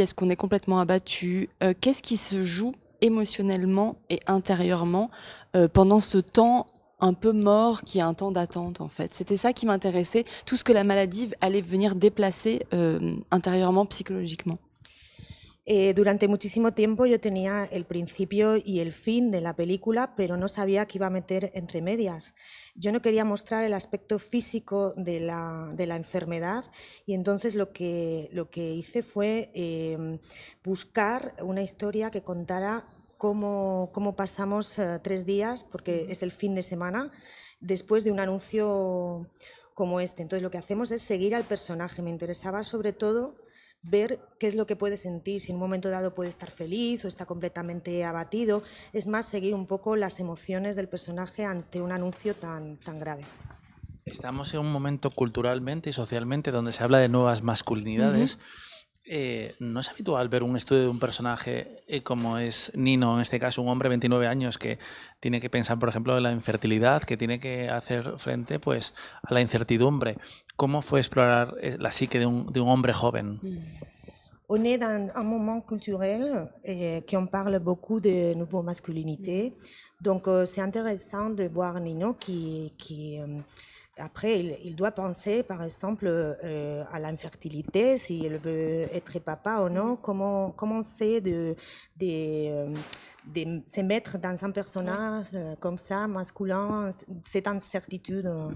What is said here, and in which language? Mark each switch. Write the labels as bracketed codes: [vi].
[fr] Est-ce qu'on est complètement abattu? Qu'est-ce qui se joue émotionnellement et intérieurement pendant ce temps un peu mort qui est un temps d'attente en fait? C'était ça qui m'intéressait, tout ce que la maladie allait venir déplacer intérieurement, psychologiquement. [es] Durante muchísimo tiempo yo tenía el principio y el fin de la película, pero no sabía qué iba a meter entre medias. Yo no quería mostrar el aspecto físico de la enfermedad y entonces lo que hice fue buscar una historia que contara cómo pasamos 3 días, porque es el fin de semana, después de un anuncio como este. Entonces lo que hacemos es seguir al personaje. Me interesaba sobre todo ver qué es lo que puede sentir, si en un momento dado puede estar feliz o está completamente abatido. Es más, seguir un poco las emociones del personaje ante un anuncio tan grave. Estamos en un momento culturalmente y socialmente donde se habla de nuevas masculinidades. No es habitual ver un estudio de un personaje como es Nino, en este caso un hombre de 29 años que tiene que pensar, por ejemplo, en la infertilidad, que tiene que hacer frente pues, a la incertidumbre. ¿Cómo fue explorar la psique de un hombre joven? [fr] On est dans un moment culturel qui en parle beaucoup de nouveaux masculinités. Donc c'est intéressant de voir Nino qui après, il doit penser, par exemple, à l'infertilité, s'il veut être papa ou non, comment c'est de se mettre dans un personnage comme ça, masculin, cette incertitude.